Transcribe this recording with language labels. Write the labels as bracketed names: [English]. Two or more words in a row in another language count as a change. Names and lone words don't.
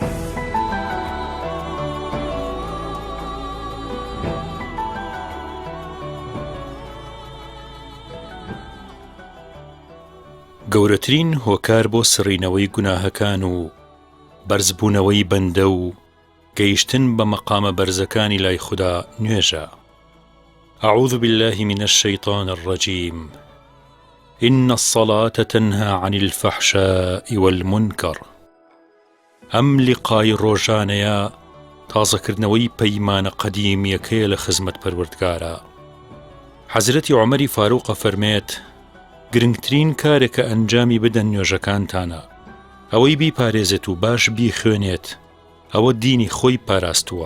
[Central Kurdish] گەورەترین هۆکار بۆ سڕینەوەی گوناهەکان و بەرزبوونەوەی بەندە و گەیشتن بە مەقامە بەرزەکانی لای خوددا نوێژە. [Arabic] أعوذ بالله من الشيطان الرجيم. إن الصلاة تنهى عن الفحشاء والمنكر. [Central Kurdish] أم لقاي روجانيا تازەکردنەوەی پەیمانە قەدیمیەکەیە لە خزمەت پەروەردگارە. حەزرەتی عومەری فاروقە فەرمێت گرنگترین کارێکە ئەنجامی بدەن نوێژەکانتانە، ئەوەی بیپارێزێت و باش بیخوێنێت، ئەوە دینی خۆی پاراستووە.